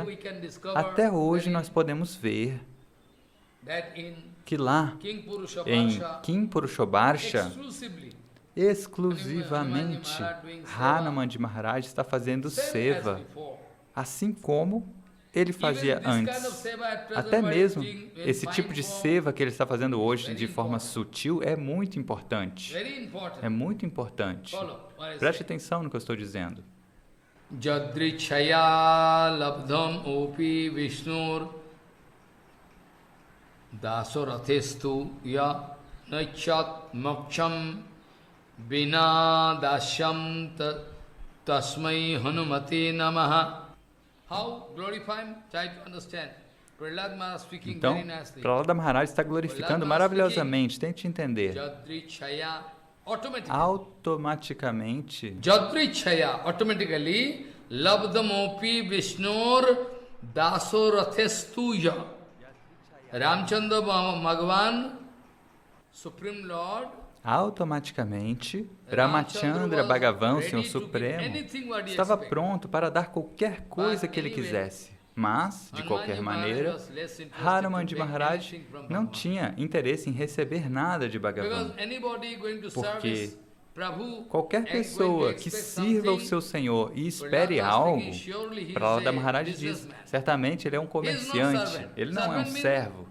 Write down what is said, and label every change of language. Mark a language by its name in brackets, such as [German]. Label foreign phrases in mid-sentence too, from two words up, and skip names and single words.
[Portuguese] Até hoje nós podemos ver que lá, em Kim Purushobarsha, exclusivamente, Hanumanji Maharaj está fazendo seva, assim como ele fazia antes. Até mesmo esse tipo de seva que ele está fazendo hoje de forma sutil é muito importante. É muito importante. Preste atenção no que eu estou dizendo. [Sanskrit] Jadrichaya labdham opi vishnur dasorathestu ya naichat moksham bina dasyam tasmai hanumate namaha. [English] How glorifying? Try to understand. Prahlad Maharaj speaking [Portuguese] Então, [English] very nicely. [Portuguese] Prahlada Maharaj está glorificando maravilhosamente. Tente entender. Jadrichaya, Automaticamente, [Sanskrit] Jadrichaya, automatically, labdhamopi vishnur dasorathestuya. [Portuguese] Ramchandra Bhagavan, [English] Supreme Lord, [Portuguese] automaticamente, Ramachandra Bhagavan, Senhor Supremo, estava pronto para dar qualquer coisa que ele quisesse. Mas, de qualquer maneira, Hanumanji Maharaj não tinha interesse em receber nada de Bhagavan, porque qualquer pessoa que sirva o seu Senhor e espere algo, Prahlada Maharaj diz, certamente ele é um comerciante, ele não é um servo.